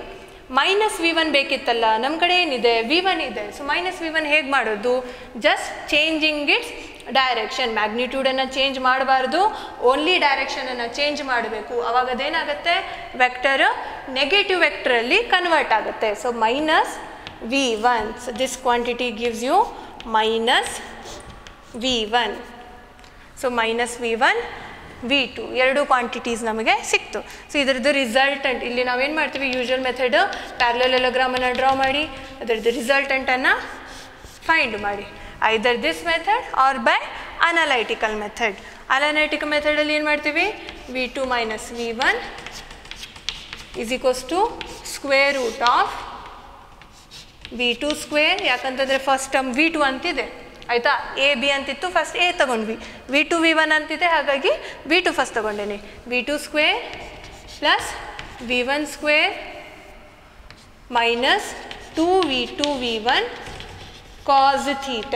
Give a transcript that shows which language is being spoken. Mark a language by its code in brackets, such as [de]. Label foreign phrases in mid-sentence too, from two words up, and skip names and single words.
[en] minus v1 [kn] ಬೇಕಿತ್ತಲ್ಲ, ನಮ್ಮ ಕಡೆ ಏನಿದೆ? v1 ಇದೆ. [en] so minus v1 [kn] ಹೇಗೆ ಮಾಡೋದು? [en] just changing its direction. [kn] ಮ್ಯಾಗ್ನಿಟ್ಯೂಡನ್ನು ಚೇಂಜ್ ಮಾಡಬಾರ್ದು, ಓನ್ಲಿ ಡೈರೆಕ್ಷನನ್ನು ಚೇಂಜ್ ಮಾಡಬೇಕು. ಅವಾಗ ಅದೇನಾಗುತ್ತೆ? [en] vector negative [kn] ವೆಕ್ಟರಲ್ಲಿ ಕನ್ವರ್ಟ್ ಆಗುತ್ತೆ. [en] so minus v1. So this quantity gives you minus v1. So minus v1 v2 [kn] ಎರಡು ಕ್ವಾಂಟಿಟೀಸ್ ನಮಗೆ ಸಿಕ್ತು. ಸೊ ಇದರದ್ದು ರಿಸಲ್ಟೆಂಟ್ ಇಲ್ಲಿ ನಾವೇನು ಮಾಡ್ತೀವಿ? [en] usual method [kn] ಪ್ಯಾರಲಲೆಲೋಗ್ರಾಮನ್ನು ಡ್ರಾ ಮಾಡಿ ಅದರದ್ದು ರಿಸಲ್ಟೆಂಟನ್ನು ಫೈಂಡ್ ಮಾಡಿ. [en] either this method or by analytical method. [kn] ಅನಲೈಟಿಕಲ್ ಮೆಥಡಲ್ಲಿ ಏನು ಮಾಡ್ತೀವಿ? [en] v2 minus v1 is equals to square root of v2 ಸ್ಕ್ವೇರ್. [kn] ಯಾಕಂತಂದರೆ [en] first term [kn] v2 ಅಂತಿದೆ, ಆಯಿತಾ? ಎ ಬಿ ಅಂತಿತ್ತು, ಫಸ್ಟ್ ಎ ತೊಗೊಂಡ್ವಿ. v2 v1 ಅಂತಿದೆ, ಹಾಗಾಗಿ v2 ಫಸ್ಟ್ ತೊಗೊಂಡೇನೆ. [en] v2 square plus v1 square minus 2v2 v1 cos theta.